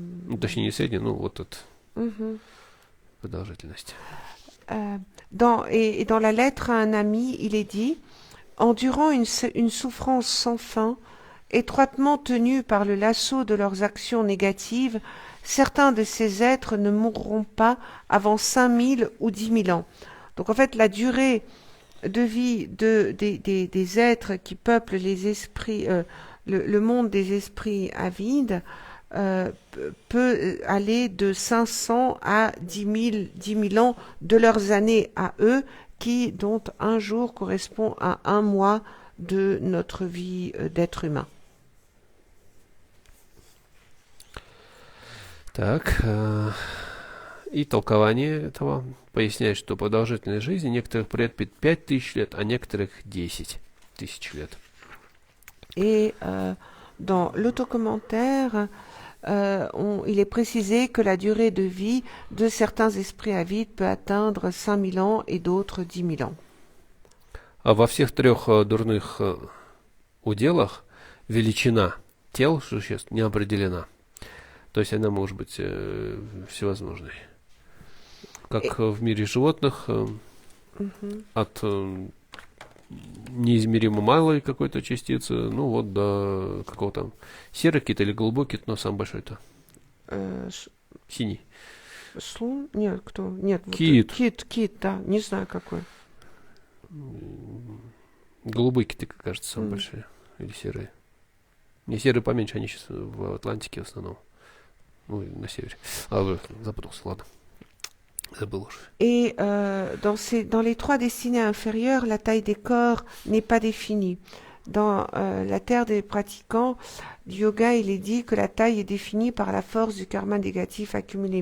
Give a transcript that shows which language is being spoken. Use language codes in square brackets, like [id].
[ru] Ну, точнее, не средняя, ну вот это продолжительность. [fr] Dans la lettre à un ami, il est dit: endurant une souffrance sans fin, étroitement tenus par le lasso de leurs actions négatives, certains de ces êtres ne mourront pas avant 5000 ou 10 000 ans. Donc en fait, la durée de vie des êtres qui peuplent les esprits, le monde des esprits avides peut aller de 500 à 10 000 ans de leurs années à eux, dont un jour correspond à un mois de notre vie d'être humain. [ru] Так, и толкование этого поясняет, что продолжительность жизни некоторых предпит 5000 лет, а некоторых 10 тысяч лет. [fr] Et dans l'autocommentaire, il est précisé que la durée de vie de certains esprits avides peut atteindre 5000 ans et d'autres 10 000 ans. [ru] А во всех трех дурных уделах величина тел существ не определена. То есть она может быть всевозможной. Как в мире животных, от неизмеримо малой какой-то частицы, ну вот до какого там серый кит или голубой кит, но самый большой-то. Синий. Слон? Нет, кто? Нет. Кит. Кит, да, не знаю какой. Голубые киты, кажется, самые большие. Или серые. Не, серые поменьше, они сейчас в Атлантике в основном. Ну, на севере. Запутался, ладно. Забыл уже. [fr] Et dans les trois destinées inférieures, la taille des corps n'est pas définie. Dans la terre des pratiquants du yoga, il est dit que la taille est définie par la force du karma négatif accumulé.